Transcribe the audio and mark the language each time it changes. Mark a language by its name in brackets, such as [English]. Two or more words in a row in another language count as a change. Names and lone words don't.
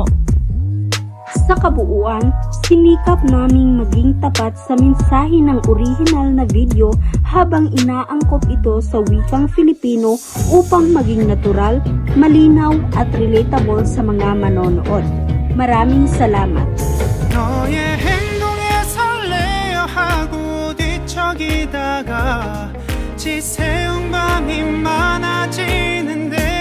[Filipino] Sa kabuuan, sinikap naming maging tapat sa mensahe ng orihinal na video habang inaangkop ito sa wikang Filipino upang maging natural, malinaw at relatable sa mga manonood. Maraming salamat! [Korean] 너의 행동에 설레어 하고 뒤척이다가 지새운 밤이 많아지는데